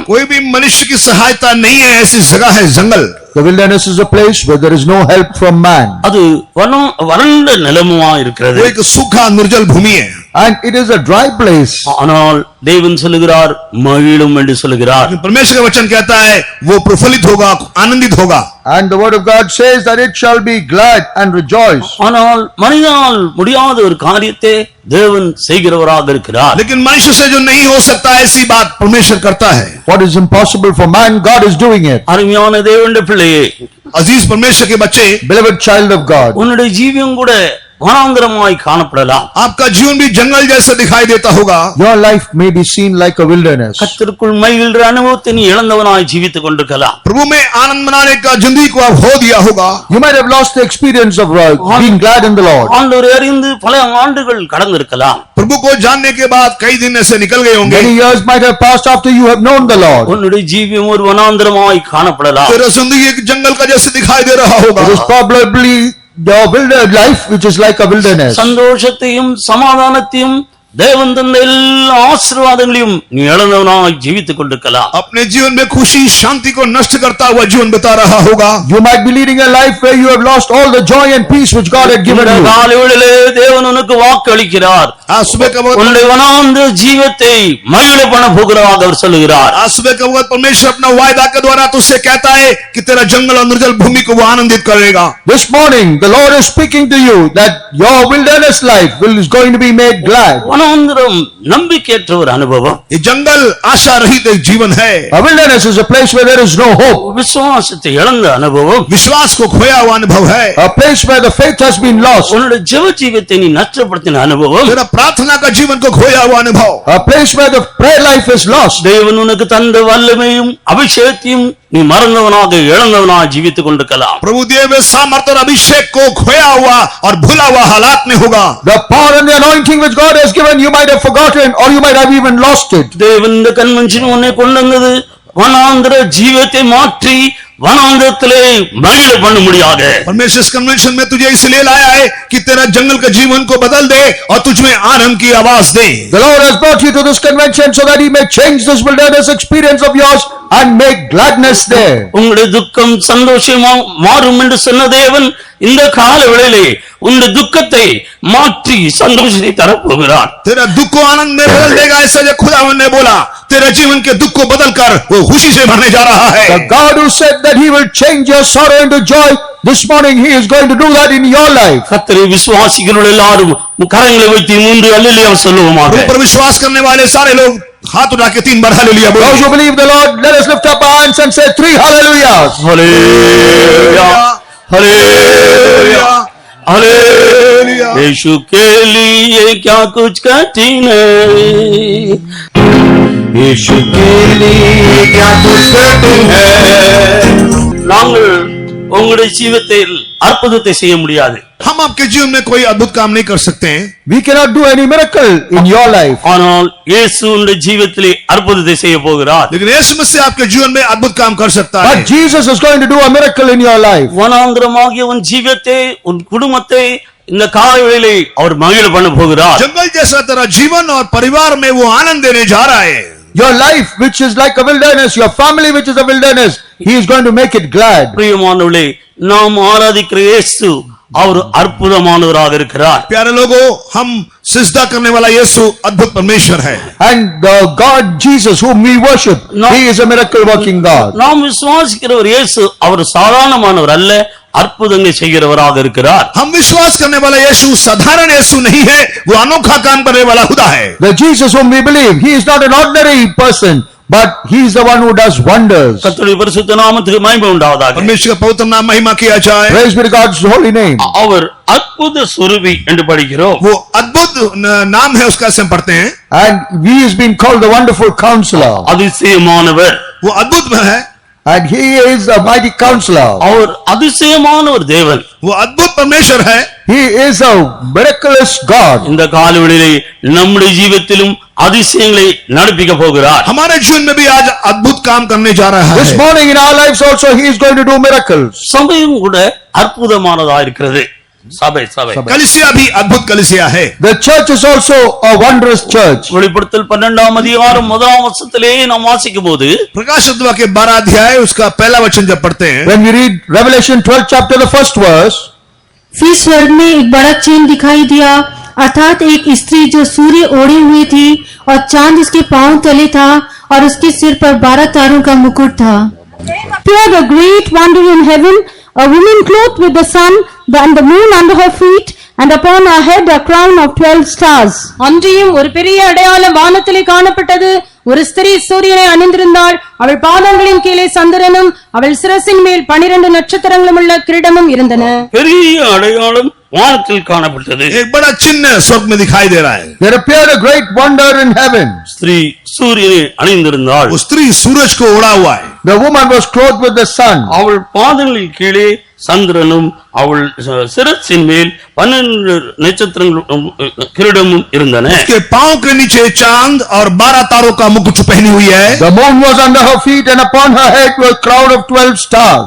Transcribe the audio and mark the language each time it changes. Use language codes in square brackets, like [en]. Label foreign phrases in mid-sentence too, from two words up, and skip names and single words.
[hi] कोई भी मनुष्य की सहायता नहीं है, ऐसी जगह है जंगल. [en] The wilderness is a place where there is no help from man. [ta] அது வறண்ட நிலமுமா இருக்கிறது. [hi] वो एक सूखा निर्जल भूमि है. [en] And it is a dry place. [ta] ஆனால் தேவன் சொல்லுகிறார் மகிழும் என்று சொல்லுகிறார். [hi] परमेश्वर का वचन कहता है वो प्रफुल्लित होगा, आनंदित होगा. [en] And the word of God says that it shall be glad and rejoice. [ta] ஆனால் மனிதனால் முடியாத ஒரு காரியத்தை தேவன் செய்கிறவராக இருக்கிறார். [hi] लेकिन मनुष्य से जो नहीं हो सकता ऐसी बात परमेश्वर करता है. [en] What is impossible for man, God is doing it. [ta] அருமையான தேவனுடைய பிள்ளையே, [hi] अजीज परमेश्वर के बच्चे, [en] Beloved child of God, [ta] உன்னுடைய ஜீவியம் கூட வனாந்தரமாய் காணப்படலாம். [hi] आपका जीवन भी जंगल जैसा दिखाई देता होगा. [en] Your life may be seen like a wilderness. [ta] கர்த்தருக்குள் மகிழ்கிற அனுபவத்தை நீ இழந்தவனாய் ஜீவித்துக் கொண்டிருக்கலாம். [hi] प्रभु में आनंद मनाने का जिंदगी को आप खो दिया होगा. [en] You might have lost the experience of being glad in the Lord. [ta] ஆண்டவரை அறிந்து பல ஆண்டுகள் கடந்திருக்கலாம். [hi] प्रभु को जानने के बाद कई दिन ऐसे निकल गए होंगे. [en] Many years might have passed after you have known the Lord. [ta] உன்னுடைய ஜீவியம் ஒரு வனாந்தரமாய் காணப்படலாம். [hi] तेरा जिंदगी एक जंगल का जैसे दिखाई दे रहा होगा. [en] It is probably your wilderness life which is like a wilderness. [ta] சந்தோஷத்தையும் சமாதானத்தையும் தேவன் தந்த எல்லா ஆசீர்வாதங்களையும் நீ இழந்தவனாய் ஜீவித்துக் கொண்டிருக்கலாம். [hi] अपने जीवन में खुशी शांति को नष्ट करता हुआ जीवन बिता रहा होगा. [en] You might be leading a life where you have lost all the joy and peace which God had given you. [ta] காலையிலே தேவன் உனக்கு வாக்கு அளிக்கிறார். [hi] आज सुबह का वक्त [ta] உன்னுடைய வனாந்தர ஜீவத்தை மகிழ பண்ண போகிறார் அவர் சொல்லுகிறார். [hi] आज सुबह का वक्त परमेश्वर अपना वायदा के द्वारा तुझसे कहता है कि तेरा जंगल और निर्जल भूमि को वो आनंदित करेगा. [en] This morning the Lord is speaking to you that your wilderness life is going to be made glad. [ta] வனாந்தரம் நம்பிக்கையற்ற ஒரு அனுபவம். [hi] ये जंगल आशा रहित एक जीवन है. [en] A wilderness is a place where there is no hope. [ta] விசுவாசத்தை இழந்த அனுபவம். [hi] विश्वास को खोया हुआ अनुभव है. [en] A place where the faith has been lost. [ta] உன்னுடைய ஜெப ஜீவியத்தை நீ நஷ்டப்படுத்தின அனுபவம். [hi] तेरा प्रार्थना का जीवन को खोया हुआ अनुभव. [en] A place where the prayer life is lost. [ta] தேவன் உனக்கு தந்த வல்லமையும் அபிஷேகத்தையும் நீ மறந்தவனாக இழந்தவனாக ஜீவித்துக் கொண்டிருக்கலாம். [hi] प्रभु दिए हुए सामर्थ्य और अभिषेक को खोया हुआ और भूला हुआ हालात में होगा. [en] The power and the anointing which God has given you might have forgotten or you might have even lost it. [ta] தேவன் இந்த கன்வென்ஷன் உன்னை கொண்டு வந்தது வனாந்தர ஜீவத்தை மாற்றி वनांतरத்திலே மகிழ பண்ண முடியாது. [hi] परमेश्वर इस कन्वेंशन में तुझे इसलिए लाया है कि तेरा जंगल के जीवन को बदल दे और तुझ में आनंद की आवाज दे. [en] The Lord has brought you to this convention so that He may change this wilderness experience of yours and make gladness there. [ta] உங்களுடைய துக்கம் சந்தோஷமா மாறும் என்று சொன்ன தேவன் இந்த கால வேளையிலே உன்னுடைய துக்கத்தை மாற்றி சந்தோஷத்தை தரப்போகிறார். [hi] तेरा दुख को आनंद में बदल देगा ऐसा जो खुदावन ने बोला. तेरा जीवन के दुख को बदलकर वो खुशी से भरने जा रहा है. [en] The God who said that He will change your sorrow into joy, this morning He is going to do that in your life. [ta] கர்த்தரை விசுவாசிக்கிறவர்கள் எல்லாரும் கரங்களை வைத்து 3 அல்லேலூயா சொல்லுவோமாக. [hi] ऊपर विश्वास करने वाले सारे लोग हाथ उठा के 3 बार हालेलुया बोलो. [en] Those who believe the Lord, let us lift up our hands and say 3 hallelujahs. [hi] हालेलुया हालेलुया हालेलुया. यीशु के लिए क्या कुछ कठिन है, यीशु के लिए क्या कुछ कठिन है. [ta] நாங்கள் உங்களுடைய ஜீவிதத்தில் அற்புதத்தை செய்ய முடியாது. [hi] हम आपके जीवन में कोई अद्भुत काम नहीं कर सकते हैं. [en] We cannot do any miracle in your life. [ta] ஆனால் இயேசு உங்களுடைய ஜீவிதத்திலே அற்புதத்தை செய்ய போகிறார். [hi] लेकिन यीशु मसीह आपके जीवन में अद्भुत काम कर सकता है. [en] But Jesus is going to do a miracle in your life. [ta] வனாந்தரமாகிய உன் ஜீவிதத்தை உன் குடும்பத்தை இந்த காலையிலே அவர் மகிழ பண்ண போகிறார். [hi] जंगल जैसा तेरा जीवन और परिवार में वो आनंद देने जा रहा है. [en] Your life which is like a wilderness, your family which is a wilderness, He is going to make it glad. [ta] பிரியமானவர்களே, நாம் ஆராதிக்கிற இயேசு அவர் அற்புதமானவராக இருக்கிறார். [hi] प्यारे लोगों, हम सिजदा करने वाला यीशु अद्भुत परमेश्वर है. [en] And the God Jesus whom we worship, He is a miracle working God. [ta] நாம் விசுவாசிக்கிற ஒரு இயேசு அவர் சாதாரணமானவர் அல்ல, அற்புதங்களை செய்கிறவராக இருக்கிறார். [hi] हम विश्वास करने वाला यीशु साधारण यीशु नहीं है, वो अनोखा काम करने वाला खुदा है. [en] The Jesus whom we believe, He is not an ordinary person, but He is the one who does wonders. [ta] கர்த்தருடைய பரிசுத்த நாமத்துக்கு மகிமை உண்டாவதாக. [hi] परमेश्वर का पवित्र नाम महिमा किया जाए. [en] Praise be to God's holy name. [ta] அவர் அற்புத சுரூபி என்று படிக்கிறோம். [hi] वो अद्भुत नाम है उसका से हम पढ़ते हैं. [en] And He is being called the wonderful counselor. [ta] அதிசயமானவர். [hi] वो अद्भुत में है. [en] And He is a mighty counselor. [ta] அவர் அதிசயமான ஒரு தேவன். [hi] वो अद्भुत परमेश्वर है. [en] He is a miraculous God. [ta] இந்த காலவெளியிலே நம்முடைய ஜீவிதத்திலும் அதிசயங்களை நடப்பிக்க போகிறார். [hi] हमारे जीवन में भी आज अद्भुत काम करने जा रहा [en] This [hi] है. [en] morning in our lives also He is going to do miracles. [ta] சபையும் கூட அற்புதமானதா இருக்கிறது. சபை [hi] कलीसिया भी अद्भुत कलीसिया है. [en] The church is also a wondrous church. [ta] வெளிப்படுத்தல் 12ஆம் அதிகாரம் 1ஆம் வசனத்திலே நாம் வாசிக்கும்போது [hi] प्रकाश के 12 अध्याय उसका पहला वचन जब पढ़ते हैं, [en] When we read Revelation 12 chapter, the first verse, [hi] फिर स्वर्ग में एक बड़ा चिन्ह दिखाई दिया, अर्थात एक स्त्री जो सूर्य ओढ़े हुई थी और चांद उसके पांव तले था और उसके सिर पर 12 तारों का मुकुट था. [en] Appeared a great wonder in heaven, a woman clothed with the sun and the moon under her feet, and upon her head a crown of 12 stars. [ta] அன்றியும் ஒரு பெரிய அடையாளம் வானத்திலே காணப்பட்டது. ஒரு ஸ்திரீ சூரியனை அணிந்திருந்தாள். அவள் பாதங்களின் கீழே சந்திரனும் அவள் சிரசின் மேல் 12 நட்சத்திரங்களும் உள்ள கிரீடமும் இருந்தன. பெரிய அடையாளம் வானத்தில் காணப்பட்டது. [hi] एक बड़ा चिन्ह स्वर्ग में दिखाई दे रहा है. [en] There appeared a great wonder in heaven. [ta] ஸ்திரீ சூரியனை அணிந்திருந்தாள். [hi] वो स्त्री सूरज को ओढ़ा हुआ है. [en] The woman was clothed with the sun. [ta] அவள் பாதங்களின் கீழே சந்திரனும் அவள் சிரசின் மேல் 12 நட்சத்திரங்களும் கிரீடமும் இருந்தன. [hi] उसके पांव के नीचे चांद और 12 तारों का मुकुट पहनी हुई है. [en] The moon was under her feet and upon her head was a crown of 12 stars.